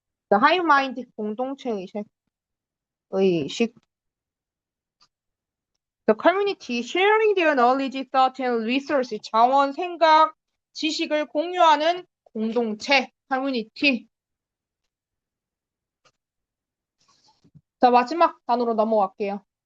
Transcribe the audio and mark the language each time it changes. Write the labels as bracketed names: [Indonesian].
[Korean] 자, hive mind, 공동체 의식. [English] The community sharing their knowledge, thought, and resources. [Korean] 자원, 생각, 지식을 공유하는 공동체, community. 자, 마지막 단어로 넘어갈게요.